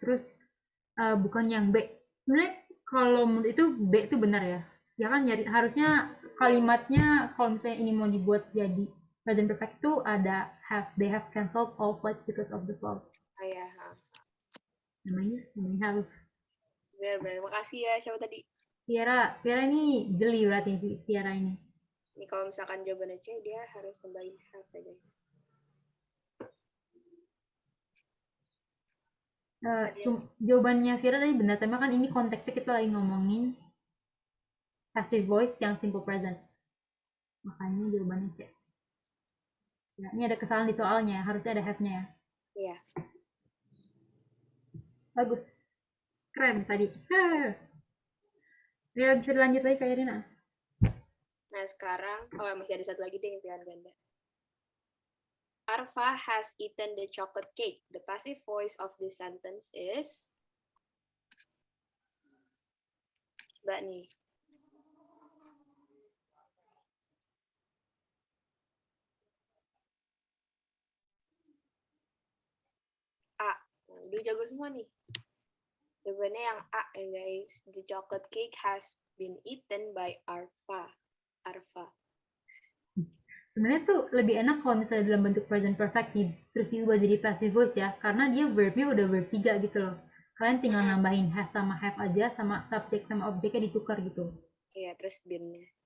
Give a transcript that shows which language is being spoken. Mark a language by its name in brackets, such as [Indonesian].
[Indonesian] Terus bukan yang B. Sebenarnya kalau menurut itu B itu benar ya. Ya kan harusnya kalimatnya kalau misalnya ini mau dibuat jadi present perfect itu ada have. [English] They have cancelled all flights because of the fog. [Indonesian] Oh ya. Namanya have. Benar-benar. Makasih ya. Siapa tadi? Viera ini jeli berarti Viera ini. Ini kalau misalkan jawabannya C, dia harus tambahin have aja. Jawabannya Viera tadi benar, tapi kan ini konteksnya kita lagi ngomongin passive voice yang simple present. Makanya jawabannya C. Ya, ini ada kesalahan di soalnya, harusnya ada have-nya ya. Iya. Bagus. Keren tadi. Ya, bisa dilanjut lagi Kak Irina. Nah, sekarang, masih ada satu lagi deh yang pilihan ganda. [English] Arfa has eaten the chocolate cake. The passive voice of this sentence is... [Indonesian] Mbak nih. A. Udah jago semua nih. Jawabannya yang A ya guys. [English] The chocolate cake has been eaten by Arfa. [Indonesian] Sebenarnya tuh lebih enak kalau misalnya dalam bentuk present perfect terus diubah jadi passive voice ya, karena dia verbnya udah verb 3 gitu loh. Kalian tinggal nambahin has sama have aja, sama subjek sama objeknya ditukar gitu. Iya, terus been-nya.